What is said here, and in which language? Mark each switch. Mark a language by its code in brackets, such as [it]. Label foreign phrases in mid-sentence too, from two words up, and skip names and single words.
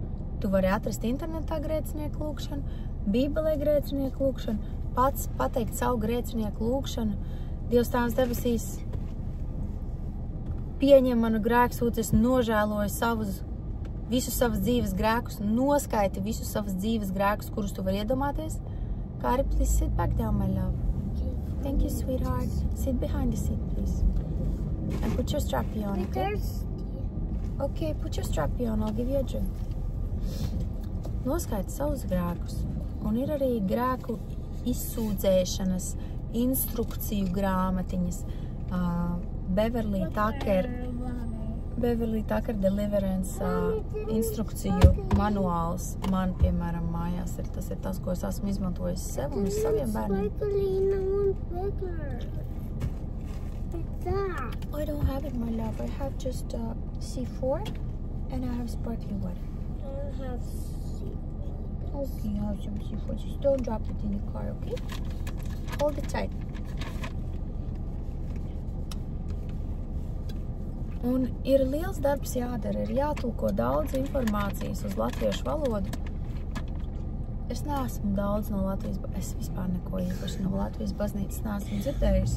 [lv] Tu vari atrast internetā grēcinieku lūgšanu, Bībelē grēcinieku lūgšanu, pats pateikt savu grēcinieku lūgšanu. Dievs Tēvs debesīs, pieņem manu grēksūdzi, es nožēloju visus savas dzīves grēkus, noskaiti visus savas dzīves grēkus, kurus tu vari iedomāties. Kāri, [en] please sit back down, my love. Thank you, sweetheart. Sit behind the seat, please. And put your strappy on, okay? Okay, put your strappy on, I'll give you a drink. [lv] Noskaiti savus grēkus. Un ir arī grēku izsūdzēšanas, instrukciju grāmatiņas, Beverly Tucker Deliverance instrukciju manuāls. Man, piemēram, mājās ir tas, ko es esmu izmantojis sev un uz saviem bērniem. [en] I don't have it, my love. I have just C4 and I have sparkling water. I have C4. Okay, you have some C4. Just don't drop it in the car, okay? Hold it tight. [lv] Un ir liels darbs jādara, ir jātulko daudz informācijas uz latviešu valodu. Es neesmu daudz no Latvijas, es vispār neko īpaši no Latvijas baznīcas neesmu dzirdējusi.